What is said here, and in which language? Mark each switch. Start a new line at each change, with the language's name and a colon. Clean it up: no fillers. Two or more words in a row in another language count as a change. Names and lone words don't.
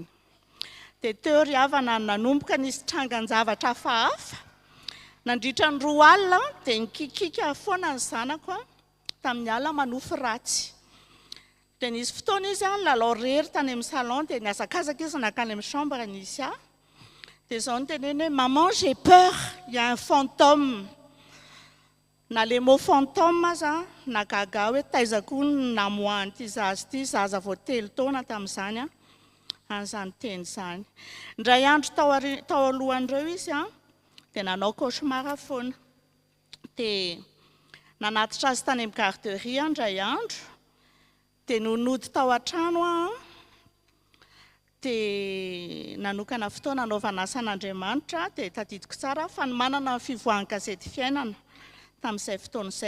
Malagasy: Dia teo ry havana nanomboka nisy trangan-javatra hafahafa. Nandritra ny 2 alina dia nikikika foana ny zanako tamin'ny alina manofy ratsy. Dia nisy fotoana izy lalao rery tany amin'ny salon dia niazakazaka izy nakany amin'ny chambre nisy dia izao noteneny hoe
French: maman j'ai peur, il y a un fantôme.
Malagasy: Na
French: le mot fantôme
Malagasy: aza nagaga hoe taizako ny namoahany ity zaza ity, zaza vao 3 taona tamin'izany an'izany teny izany. Indray andro tao alohan'ireo izy dia nanao cauchemar foana. Dia nanatitra azy tany amin'ny garderie indray andro dia nonody tao an-trano dia nanokana fotoana anaovana asan'Andriamanitra dia tadidiko tsara fa ny manana ny fivoahan-gazety fiainana tamin'izay fotoana izay.